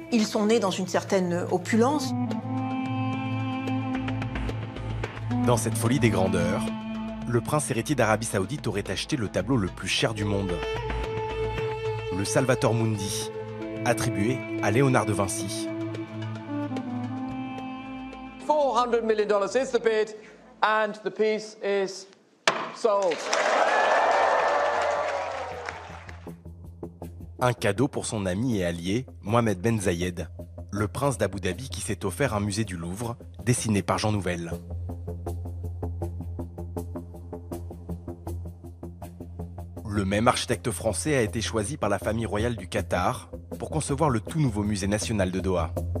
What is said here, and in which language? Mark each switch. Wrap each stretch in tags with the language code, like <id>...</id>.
<fr>Ils sont nés dans une certaine opulence. Dans cette folie des grandeurs, le prince héritier d'Arabie Saoudite aurait acheté le tableau le plus cher du monde. Le Salvator Mundi, attribué à Léonard de Vinci.</fr> <en>$400 million is the bid, and the piece is sold.</en> <fr>Un cadeau pour son ami et allié, Mohamed Ben Zayed, le prince d'Abu Dhabi qui s'est offert un musée du Louvre, dessiné par Jean Nouvel. Le même architecte français a été choisi par la famille royale du Qatar pour concevoir le tout nouveau musée national de Doha.</fr>